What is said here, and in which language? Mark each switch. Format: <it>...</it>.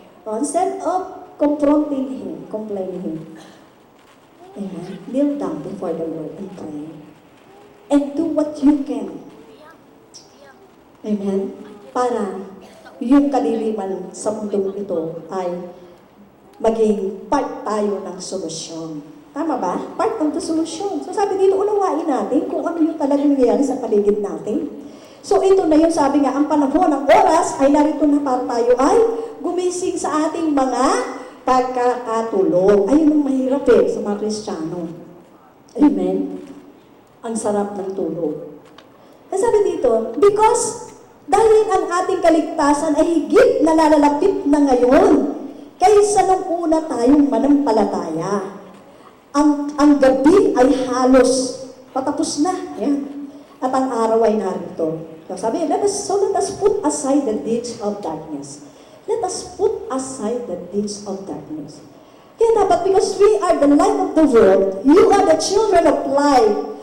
<en>Instead of confronting him, complaining him, amen, kneel down before the Lord and pray. And do what you can. Amen?</en> <tl>Para yung kadiliman sa mundong ito ay maging part tayo ng solusyon. Tama ba?</tl> <en>Part of the solution.</en> <tl>So sabi dito, unawain natin kung ano yung talagang nangyayari sa paligid natin. So ito na yun, sabi nga, ang panahon ng oras ay narito na para tayo ay gumising sa ating mga pagkakatulog. Ayun ang mahirap sa mga Kristiyano. Amen? Ang sarap ng tulog. Sabi dito, because dahil ang ating kaligtasan ay higit na nalalapit na ngayon kaysa nung una tayong manampalataya. Ang gabi ay halos patapos na. Ayan. At ang araw ay narito.</tl> <en>So sabi, let us put aside the deeds of darkness. Let us put aside the deeds of darkness.</en> <tl>Kaya dapat,</tl> <en>because we are the light of the world, you are the children of light.</en>